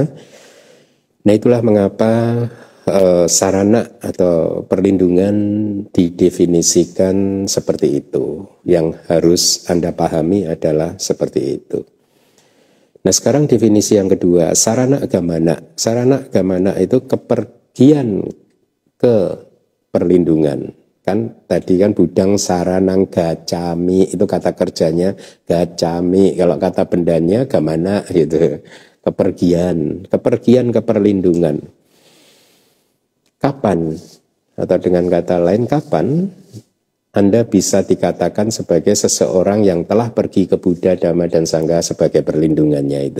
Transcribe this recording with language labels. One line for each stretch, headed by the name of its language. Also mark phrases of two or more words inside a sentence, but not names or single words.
Indonesian: Nah, itulah mengapa sarana atau perlindungan didefinisikan seperti itu. Yang harus Anda pahami adalah seperti itu. Nah, sekarang definisi yang kedua,
Pali: sarana agamana. Sarana agamana
Indonesian: itu kepergian ke perlindungan. Kan tadi kan
Pali: budang saranang gacami,
Indonesian: itu kata kerjanya gacami. Kalau kata bendanya gamana gitu. Kepergian ke perlindungan. Kapan, atau dengan kata lain kapan Anda bisa dikatakan sebagai seseorang yang telah pergi ke Buddha, Dhamma, dan Sangha sebagai perlindungannya itu.